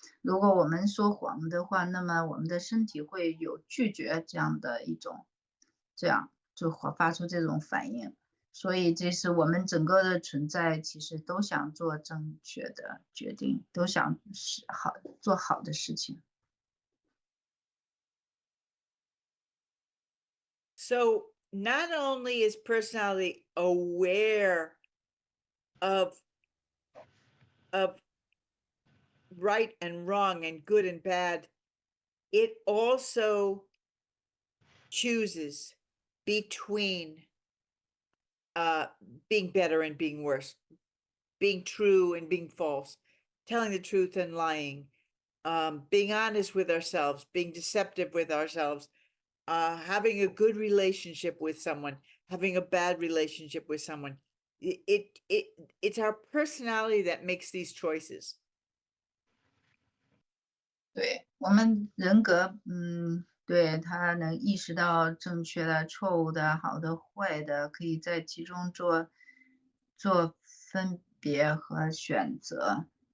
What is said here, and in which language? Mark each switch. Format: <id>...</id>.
<zh>如果我们说谎的话，那么我们的身体会有拒绝这样的一种，这样就发出这种反应。所以这是我们整个的存在，其实都想做正确的决定，都想做好的事情。</zh> <en>So not only is personality aware of right and wrong and good and bad, it also chooses between being better and being worse, being true and being false, telling the truth and lying, being honest with ourselves, being deceptive with ourselves, having a good relationship with someone, having a bad relationship with someone. It's our personality that makes these choices.</en> <zh>对我们人格，对他能意识到正确的、错误的、好的、坏的，可以在其中做分别和选择。</zh>